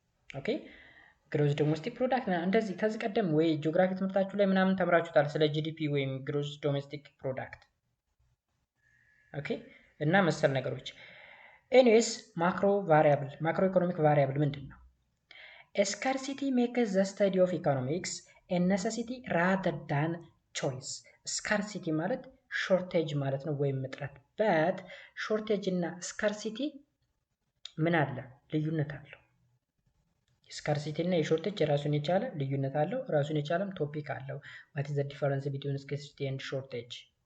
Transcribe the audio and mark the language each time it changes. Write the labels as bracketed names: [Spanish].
[Amharic] ኦኬ ግሮዝ ዶሜስቲክ ፕሮዳክት እንደዚህ ከዚህ ቀደም ወይ ጂኦግራፊ ትምህርታችሁ ላይ ምናምን ተምራችሁታል ስለ GDP ወይም ግሮዝ ዶሜስቲክ ፕሮዳክት ኦኬ እና መሰል ነገሮች። ኤኒዌይስ ማክሮ ኢኮኖሚክ ቫሪያብል ምንድን ነው? [English] Scarcity makes the study of economics a necessity rather than choice. [Amharic] Scarcity ማለት ሾርቴጅ ማለት ነው ወይም እጥረት። በት ሾርቴጅ እና ስካርሲቲ ምን አለ? ልዩነት አለው። ስካርሲቲ እና የሾርቴጅ የራሱን የቻለ ልዩነት አለው። ራሱን የቻለም ቶፒክ አለው። [English] what is the difference between scarcity and shortage?